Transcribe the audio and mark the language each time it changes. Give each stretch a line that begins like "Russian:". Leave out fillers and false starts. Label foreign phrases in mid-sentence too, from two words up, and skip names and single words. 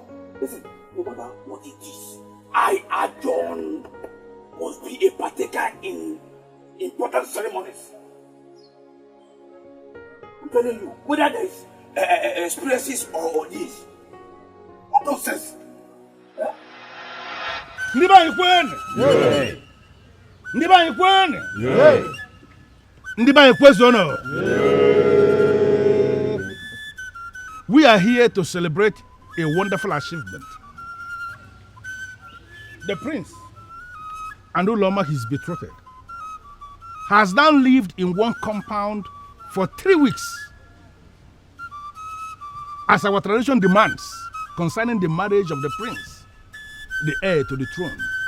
English: Listen, no matter what it is, I, Adon, must be a partaker in important ceremonies. I'm telling you, whether there is experiences or this, what nonsense?
Igbo: Ndiba Ekene! Ndiba Ekene! Ndiba Ekene!
English: We are here to celebrate a wonderful achievement. The prince and Uloma, his betrothed, has now lived in one compound for 3 weeks, as our tradition demands concerning the marriage of the prince, the heir to the throne.